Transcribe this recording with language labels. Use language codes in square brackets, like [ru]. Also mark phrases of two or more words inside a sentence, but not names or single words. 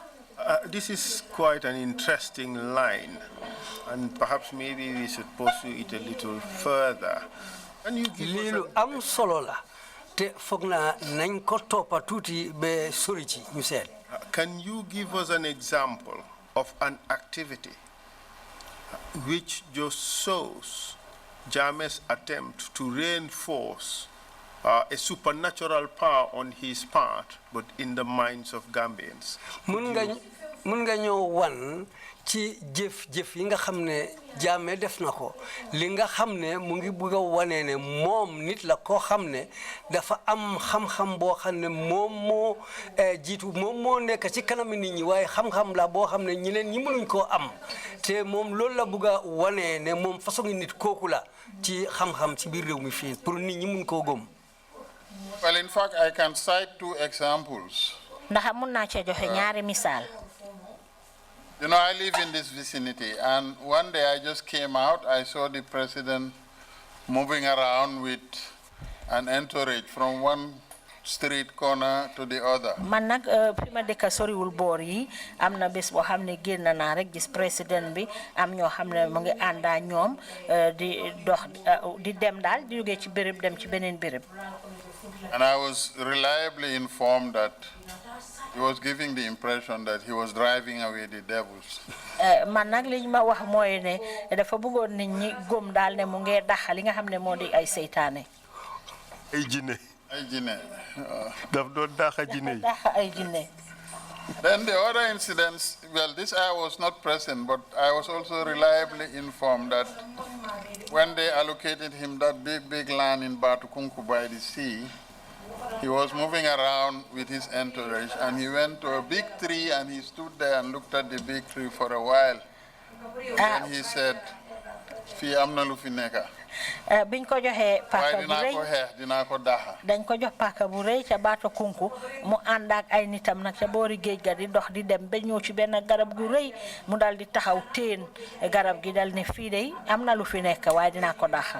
[en] This is quite an interesting line, and perhaps maybe we should pursue it a little further. [wo] Lilu am solo la te foog naa nañ ko toppa tuuti ba sori ci ñu seet. [en] Can you give us an example of an activity which just shows Jammeh's attempt to reinforce a supernatural power on his part, but in the minds of Gambians? [wo] mun nga ñëw wan ci jëf yi nga xam ne Jammeh def na ko li nga xam ne mu ngi bëgg a wane ne moom nit la koo xam ne dafa am xam-xam boo xam ne moom moo jiitu moom moo nekk ci kanam nit ñi waaye xam-xam la boo xam ne ñeneen ñi mënuñ koo am te moom loolu la bëgg a wane ne moom façon nit kooku la ci xam-xam ci biir réew mi fii pour nit ñi mun koo gëm. [en] Well, in fact, I can cite 2 examples. [wo] ndax mun naa cee joxe ñaari misaal. [en] I live in this vicinity, and one day I just came out. I saw the president moving around with an entourage from one street corner to the other. [wo] Man nag fi ma dëkk soriwul boor yi am na bés boo xam ne génn naa rek gis président bi am ñoo xam ne mu ngi àndaa ñoom di dox di dem daal di jógee ci béréb dem ci beneen béréb. [en] And I was reliably informed that he was giving the impression that he was driving away the devils. [wo] Man nag li ma wax mooy ne dafa bëggoon nit ñi gëm daal ne mu ngi dax li nga xam ne moo di ay seytaane. Ay jinne. Ay jinne. Daf doon dax jinne. Dax ay jinne. [en] Then the other incidents, well, this I was not present, but I was also reliably informed that when they allocated him that big land in Batukunku by the sea, he was moving around with his entourage, and he went to a big tree, and he stood there and looked at the big tree for a while. And he said, [wo] "Fi amna lu fi neka." Biñ ko joxe paaka bu rëy dinaa ko daxa dañ ko jox paaka bu rëy ca baatu kunku mu ànd ak ay nitam nag ca boori géej ga di dox di dem ba ñëw ci benn garab gu rëy mu dal di taxaw teen garab gi dal ne fii de am na lu fi nekk waaye dinaa ko daxa.